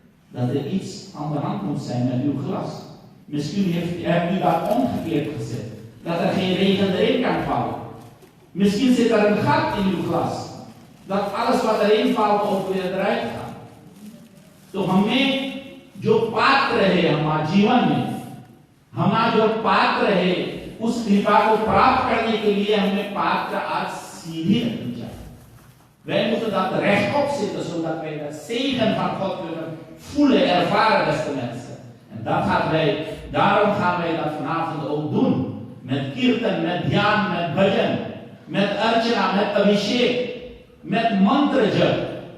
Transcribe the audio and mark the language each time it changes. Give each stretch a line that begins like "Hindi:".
Dutch: dat er iets aan de hand moet zijn met uw glas. Misschien hebt u dat omgekeerd gezet, dat er geen regen erin kan vallen. Misschien zit er een gat in uw glas, dat alles wat erin valt ook weer eruit gaat.
Hindi: तो हमें जो पात्र है हमारे जीवन में, हमारा जो पात्र है उस कृपा को प्राप्त करने के लिए हमें पात्र आज सीधी रखनी चाहिए.
Dutch: Wij moeten dat rechtop zitten, zodat wij de zegen van God kunnen voelen, ervaren, beste mensen. En daarom gaan wij dat vanavond ook doen. Met kirtan, met dhyan, met bhajan, met archana, met abhishek, met mantra jap.